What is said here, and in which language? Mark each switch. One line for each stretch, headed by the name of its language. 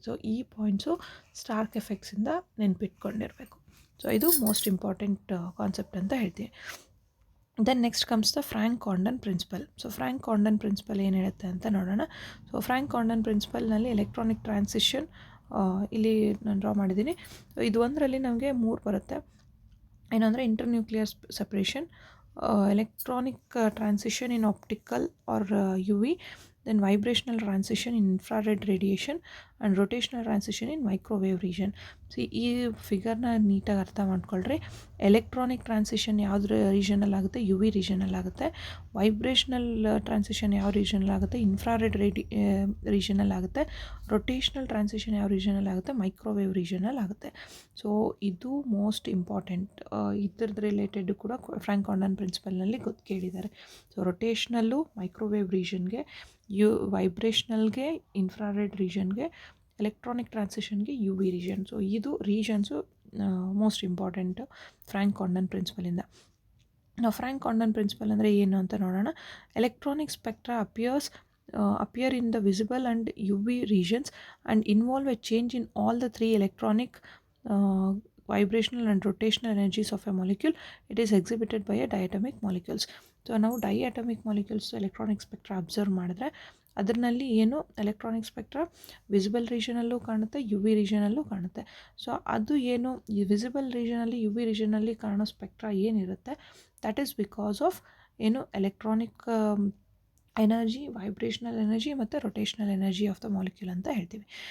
Kannada: So ಈ points Starc ಎಫೆಕ್ಟ್ಸಿಂದ ನೆನ್ಪಿಟ್ಕೊಂಡಿರಬೇಕು. So ಇದು most important concept ಅಂತ ಹೇಳ್ತೀವಿ.
English: Then next comes the Franck Condon principle.
Kannada: So Frank ಕಾಂಡನ್ principal ಏನು ಹೇಳುತ್ತೆ ಅಂತ ನೋಡೋಣ. ಸೊ ಫ್ರಾಂಕ್ ಕಾಂಡನ್ ಪ್ರಿನ್ಸಿಪಲ್ನಲ್ಲಿ ಎಲೆಕ್ಟ್ರಾನಿಕ್ ಟ್ರಾನ್ಸಿಷನ್ ಇಲ್ಲಿ ನಾನು ಡ್ರಾ ಮಾಡಿದ್ದೀನಿ. ಇದು ಒಂದರಲ್ಲಿ ನಮಗೆ 3 ಬರುತ್ತೆ. ಏನಂದರೆ
English: Internuclear separation, electronic transition in optical or UV, then vibrational transition in infrared radiation and rotational transition in microwave region.
Kannada: ಈ ಫಿಗರ್ನ ನೀಟಾಗಿ ಅರ್ಥ ಮಾಡ್ಕೊಳ್ರಿ. ಎಲೆಕ್ಟ್ರಾನಿಕ್ ಟ್ರಾನ್ಸಿಷನ್ ಯಾವ್ದು ರೀಜನಲ್ಲಿ ಆಗುತ್ತೆ, ಯು ವಿ ರೀಜನಲ್ಲಿ ಆಗುತ್ತೆ. ವೈಬ್ರೇಷನಲ್ ಟ್ರಾನ್ಸಿಷನ್ ಯಾವ ರೀಜನಲ್ಲಿ ಆಗುತ್ತೆ, ಇನ್ಫ್ರಾರೆಡ್ ರೀಜನಲ್ಲಿ ಆಗುತ್ತೆ. ರೊಟೇಷ್ನಲ್ ಟ್ರಾನ್ಸಿಷನ್ ಯಾವ ರೀಜನಲ್ಲಿ ಆಗುತ್ತೆ, ಮೈಕ್ರೋವೇವ್ ರೀಜನಲ್ಲಿ ಆಗುತ್ತೆ. ಸೊ ಇದು ಮೋಸ್ಟ್ ಇಂಪಾರ್ಟೆಂಟ್. ಇದ್ರದ್ದು ರಿಲೇಟೆಡ್ ಕೂಡ ಫ್ರಾಂಕ್ ಕಾಂಡನ್ ಪ್ರಿನ್ಸಿಪಲ್ನಲ್ಲಿ ಕೇಳಿದ್ದಾರೆ. So ರೊಟೇಷ್ನಲ್ಲು microwave ರೀಜನ್ಗೆ, ವೈಬ್ರೇಷ್ನಲ್ಗೆ infrared ರೀಜನ್ಗೆ, electronic ಟ್ರಾನ್ಸಿಷನ್ಗೆ you V region. So ಇದು ರೀಜನ್ಸು ಮೋಸ್ಟ್ ಇಂಪಾರ್ಟೆಂಟ್ ಫ್ರಾಂಕ್ ಕಾಂಡನ್ ಪ್ರಿನ್ಸಿಪಲಿಂದ. ನಾವು ಫ್ರಾಂಕ್ ಕಾಂಡನ್ ಪ್ರಿನ್ಸಿಪಲ್ ಅಂದರೆ ಏನು ಅಂತ ನೋಡೋಣ.
English: Electronic spectra appear in the visible and UV regions and involve a change in all the 3 electronic, vibrational and rotational energies of a molecule. It is exhibited by a diatomic molecules.
Kannada: So ನಾವು ಡೈಅಟಮಿಕ್ molecules electronic spectra observe ಮಾಡಿದ್ರೆ ಅದರಲ್ಲಿ ಏನು electronic spectra visible ರೀಜನಲ್ಲೂ ಕಾಣುತ್ತೆ, you V ರೀಜನಲ್ಲೂ ಕಾಣುತ್ತೆ. So ಅದು ಏನು ಈ visible ರೀಜನಲ್ಲಿ, you V ರೀಜನಲ್ಲಿ ಕಾಣೋ ಸ್ಪೆಕ್ಟ್ರಾ ಏನಿರುತ್ತೆ,
English: that is because of
Kannada: ಏನು ಎಲೆಕ್ಟ್ರಾನಿಕ್ ಎನರ್ಜಿ, ವೈಬ್ರೇಷನಲ್ ಎನರ್ಜಿ ಮತ್ತು rotational energy of the molecule ಅಂತ ಹೇಳ್ತೀವಿ.